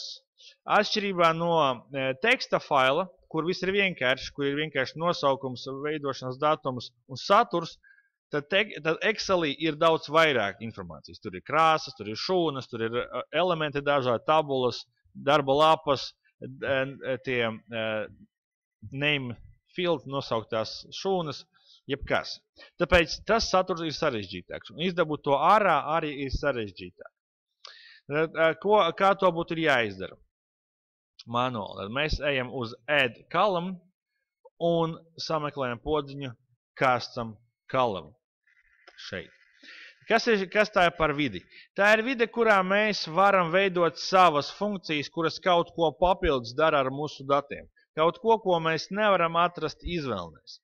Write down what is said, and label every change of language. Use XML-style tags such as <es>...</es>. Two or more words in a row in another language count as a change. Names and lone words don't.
<lv>Atšķirībā no teksta faila, kur viss ir vienkārši, kur ir vienkārši nosaukums, veidošanas datums un saturs, tad Excelī ir daudz vairāk informācijas. Tur ir krāsas, tur ir šūnas, tur ir elementi dažādi, tabulas, darba lapas, tie</lv> <en>name field</en> <lv>nosauktās šūnas, jebkas. Tāpēc tas saturs ir sarežģītāks. Un izdabūt to ārā arī ir sarežģītāk. Kā to būtu jāizdara? Manuāli. Tad mēs ejam uz</lv> <en>add column</en> <lv>un sameklējam podziņu</lv> <en>custom column</en> <lv>šeit. Kas tā ir par vidi? Tā ir vide, kurā mēs varam veidot savas funkcijas, kuras kaut ko papildus dara ar mūsu datiem. Kaut ko, ko mēs nevaram atrast izvēlnēs.</lv>